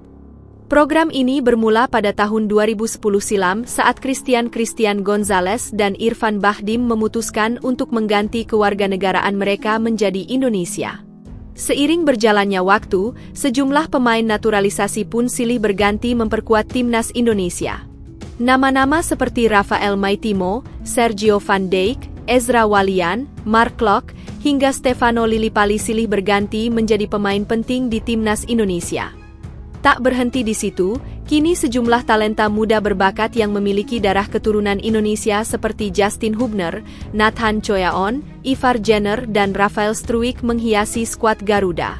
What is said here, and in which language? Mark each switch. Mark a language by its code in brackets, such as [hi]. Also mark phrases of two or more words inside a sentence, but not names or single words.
[id] Program ini bermula pada tahun 2010 silam saat Christian Gonzalez dan Irfan Bahdim memutuskan untuk mengganti kewarganegaraan mereka menjadi Indonesia. Seiring berjalannya waktu, sejumlah pemain naturalisasi pun silih berganti memperkuat timnas Indonesia. Nama-nama seperti Rafael Maitimo, Sergio Van Dijk, Ezra Walian, Mark Klok, hingga Stefano Lillipali silih berganti menjadi pemain penting di timnas Indonesia. Tak berhenti di situ, kini sejumlah talenta muda berbakat yang memiliki darah keturunan Indonesia seperti Justin Hubner, Nathan Choyaon, Ivar Jenner, dan Rafael Struijk menghiasi skuad Garuda.